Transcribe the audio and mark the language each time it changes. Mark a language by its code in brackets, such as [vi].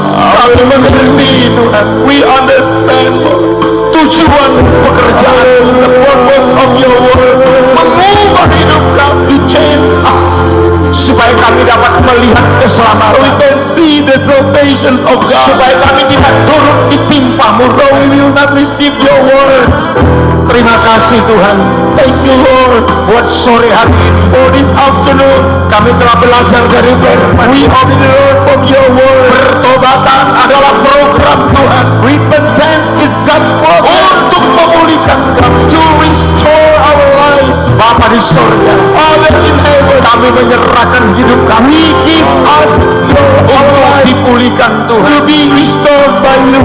[id] Kami mengerti Tuhan. [en] We understand, Lord. [id] Tujuan pekerjaan, [en] the purpose of your word, [id] mengubah hidup kami, [en] to change us, [id] supaya kami dapat melihat keselamatan. [en] So we can see the salvations of God. [id] Supaya kami tidak turut ditimpamu. [en] So we will not receive your word. [id] Terima kasih Tuhan. [en] Thank you Lord. [id] Buat sore hari ini, [en] for this afternoon, [id] kami telah belajar dari firman. [en] We already learned from your word. [id] Pertobatan adalah program Tuhan. [en] Repentance is God's program. [id] Untuk memulihkan kami, [en] to restore our life. [id] Bapa di surga, [en] Father in heaven, [id] kami menyerahkan hidup kami. [en] Give us your life, [id] dipulihkan Tuhan, [en] to be restored by you.